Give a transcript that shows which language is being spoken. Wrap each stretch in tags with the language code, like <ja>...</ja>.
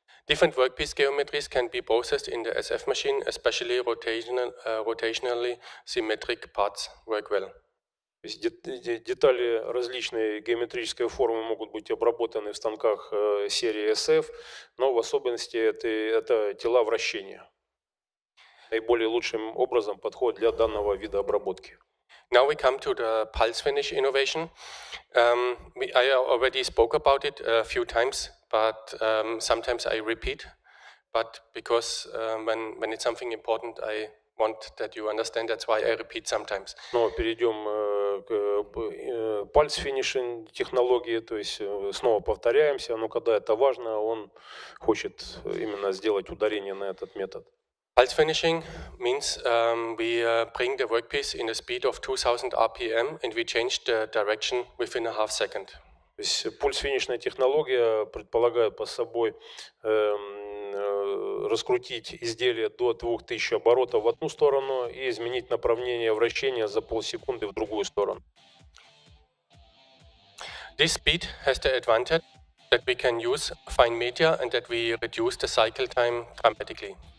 <en>Different workpiece geometries can be processed in the SF machine, especially rotationally symmetric parts work well.</en> <ru>То есть детали различной геометрической формы могут быть обработаны в станках серии SF, но в особенности это тела вращения. Наиболее лучшим образом подходит для данного вида обработки.</ru> <en>Now we come to the pulse finish innovation. I already spoke about it a few times, but sometimes I repeat. But because when it's something important, I want that you understand. That's why I repeat sometimes.</en> <ru>Но перейдем к пальц-финишинг технологии, то есть снова повторяемся, но когда это важно, он хочет именно сделать ударение на этот метод.</ru> <en>Pulse finishing means we bring the workpiece in a speed of 2000 RPM and we change the direction within a half second.</en> <ru>То есть пульс-финишная технология предполагает под собой раскрутить изделие до 2000 оборотов в одну сторону и изменить направление вращения за полсекунды в другую сторону.</ru> <en>This speed has the advantage that we can use fine media and that we reduce the cycle time dramatically.</en>